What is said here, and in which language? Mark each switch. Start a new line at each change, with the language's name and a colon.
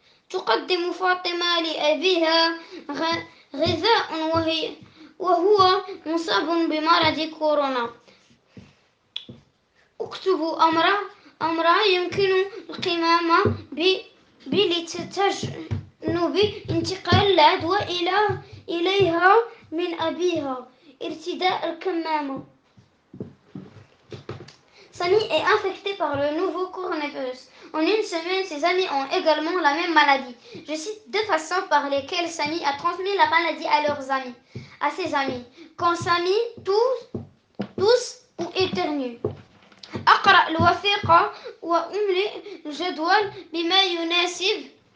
Arabic: تقدم فاطمة لأبيها غذاء وهو مصاب بمرض كورونا. أكتب أمر يمكن القيام لتجنب انتقال العدوى إليها من أبيها. ارتداء الكمامة.
French: Samy est infecté par le nouveau coronavirus. En une semaine, ses amis ont également la même maladie. Je cite deux façons par lesquelles Samy a transmis la maladie à ses amis. Quand Samy tousse ou éternue.
Arabic: أقرأ الوثيقة وأملئ الجدول بما يناسب.